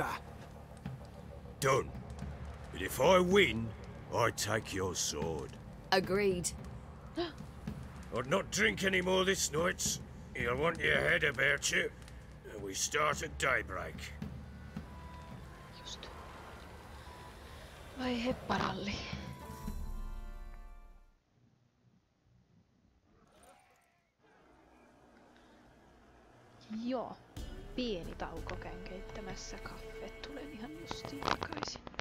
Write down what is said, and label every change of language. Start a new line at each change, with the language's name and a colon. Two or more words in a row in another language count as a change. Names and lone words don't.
English: Done. But if I win, I take your sword. Agreed. I'd not drink any more this night. You'll want your head about you. And we start at daybreak. Just.
Finnish: Vaihe paralli. Joo. Pieni tauko, käyn keittämässä kahvet. Tulen ihan justiin takaisin.